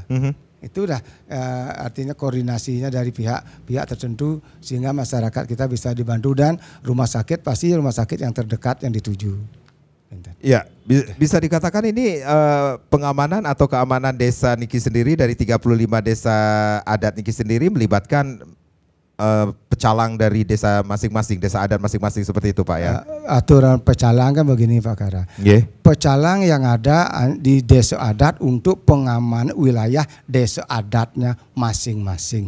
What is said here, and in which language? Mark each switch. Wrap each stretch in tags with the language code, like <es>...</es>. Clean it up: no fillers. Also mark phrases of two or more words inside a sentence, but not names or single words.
<id>Itu udah artinya koordinasinya dari pihak tertentu sehingga masyarakat kita bisa dibantu dan rumah sakit pasti rumah sakit yang terdekat yang dituju. Ya, bisa dikatakan ini pengamanan atau keamanan desa niki sendiri dari 35 desa adat niki sendiri melibatkan pecalang dari desa masing-masing, desa adat masing-masing seperti itu Pak ya. Aturan pecalang kan begini Pak Kara. Pecalang yang ada di desa adat untuk pengamanan wilayah desa adatnya masing-masing.</id>